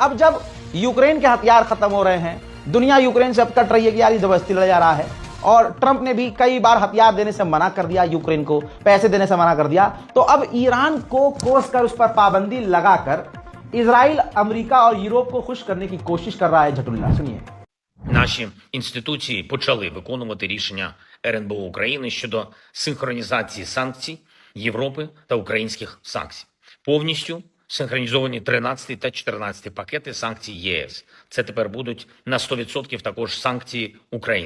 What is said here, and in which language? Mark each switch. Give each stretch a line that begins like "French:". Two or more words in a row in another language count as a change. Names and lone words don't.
Hindi: अब जब यूक्रेन के हथियार खत्म हो रहे हैं, दुनिया यूक्रेन से अब कट रही है कि यार ये जबरदस्ती लड़ा जा रहा है, और ट्रंप ने भी कई बार हथियार देने से मना कर दिया, यूक्रेन को पैसे देने से मना कर दिया, तो अब ईरान को कोसकर उस पर पाबंदी लगाकर इजराइल, अमेरिका और यूरोप को खुश करने की कोशिश कर रहा है झटुल्ला. सुनिए.
Ukrainian: Наші інституції почали виконувати рішення РНБО України щодо синхронізації санкцій Європи та українських санкцій. Повністю синхронізовані 13 та 14 пакети санкцій ЄС. Це тепер будуть на 100% також санкції України.